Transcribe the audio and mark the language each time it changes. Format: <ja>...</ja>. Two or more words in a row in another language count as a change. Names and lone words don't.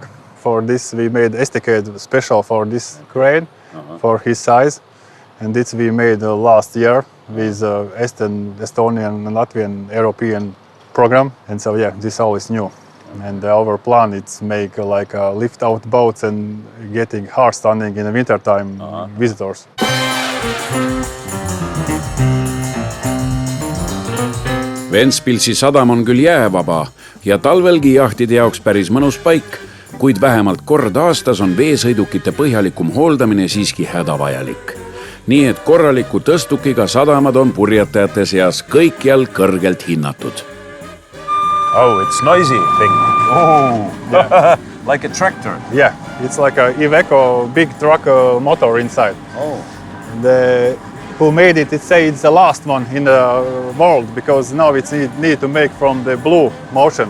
<en>For this we made SDK special for this crane for his size, and this we made last year with Estonian and Latvian European program. And so this all is new. And our plan is make like lift out boats and getting hard standing in the winter time visitors.</en> <et>Ventspilsi sadam on küll jäävaba ja talvelgi jahtide jaoks päris mõnus paik, kuid vähemalt kord aastas on veesõidukite põhjalikum hooldamine siiski hädavajalik. Nii et korraliku tõstukiga sadamad on purjetajate seas kõikjal kõrgelt hinnatud.</et> <en>Oh, it's noisy thing. Oh, yeah. Like a tractor. Yeah, it's like a Iveco big truck motor inside. Oh. who made it, say it's the last one in the world because now it's need to make from the blue motion.</en>